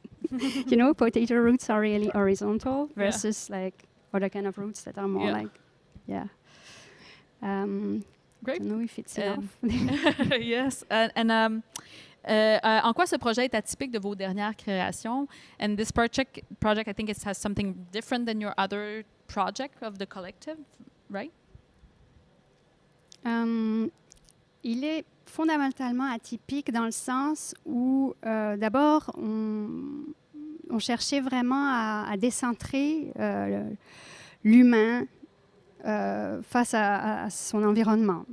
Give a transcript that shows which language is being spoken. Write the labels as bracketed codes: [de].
[en] You know, potato roots are really horizontal versus like other kind of roots that are more like, Great. I don't know if it's enough. Yes. [fr] En quoi ce projet est atypique de vos dernières créations? [en] And this project, I think it has something different than your other project of the collective, right? [fr] Il est fondamentalement atypique dans le sens où, d'abord, on cherchait vraiment à décentrer l'humain face à son environnement.